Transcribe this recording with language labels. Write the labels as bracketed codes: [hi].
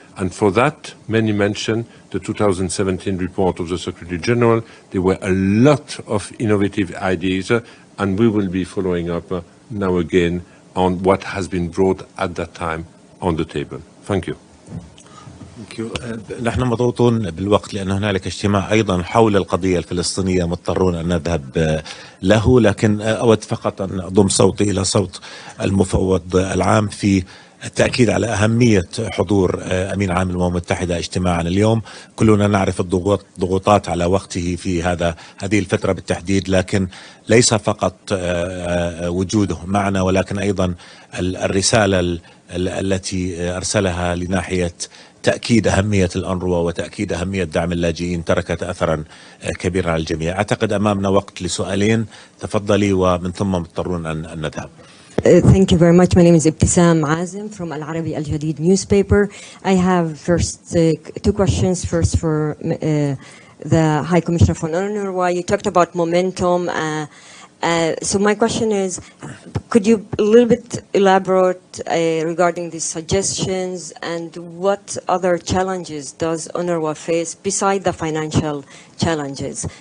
[en] And for that, many mentioned the 2017 report of the Secretary General. There were a lot of innovative ideas, and we will be following up now again on what has been brought at that time on the table. Thank you. [ar] نحن مضغوطون بالوقت لأن هنالك اجتماع أيضا حول القضية الفلسطينية مضطرون أن نذهب له، لكن أود فقط أن أضم صوتي إلى صوت المفوض العام في التأكيد على أهمية حضور أمين عام الأمم المتحدة اجتماعنا اليوم. كلنا نعرف الضغوطات على وقته في هذه الفترة بالتحديد، لكن ليس فقط وجوده معنا ولكن أيضا الرسالة التي أرسلها لناحية تأكيد أهمية الأنروا وتأكيد أهمية دعم اللاجئين تركت أثرا كبيرا على الجميع. أعتقد أمامنا وقت لسؤالين، تفضلي ومن ثم مضطرون أن نذهب. [en] Thank you very much. My name is Ibtisam Azim from Al-Arabi Al-Jadid newspaper. I have first two questions. First for the High Commissioner for UNRWA. You talked about momentum. So my question is, could you a little bit elaborate regarding these suggestions, and what other challenges does UNRWA face beside the financial challenges?